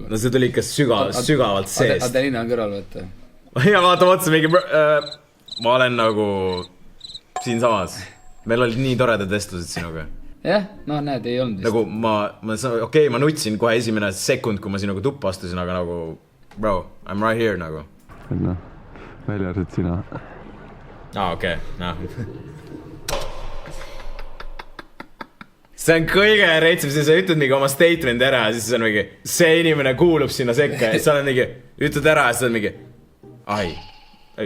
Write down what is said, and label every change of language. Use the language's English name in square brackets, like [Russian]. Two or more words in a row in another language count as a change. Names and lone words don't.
[Estonian] No see tuli ikka sügavalt seest. Adelina on kõrval, võtta. Ja vaatab otsa mingi... Ma olen nagu siin samas. Meil olid nii toredad vestlused sinuga. Jah, näed, ei olnud. Nagu ma nutsin kohe esimene sekund, kui ma sinuga tuppa astusin, aga nagu, [English] bro, I'm right here nagu. [Estonian] Välja arvad sina. Okei. See on kõige reitsem, siis sa ütled mingi oma statement ära ja siis on mingi, see inimene kuulub sinna sekka ja sa oled mingi, ütled ära ja siis on mingi, ei.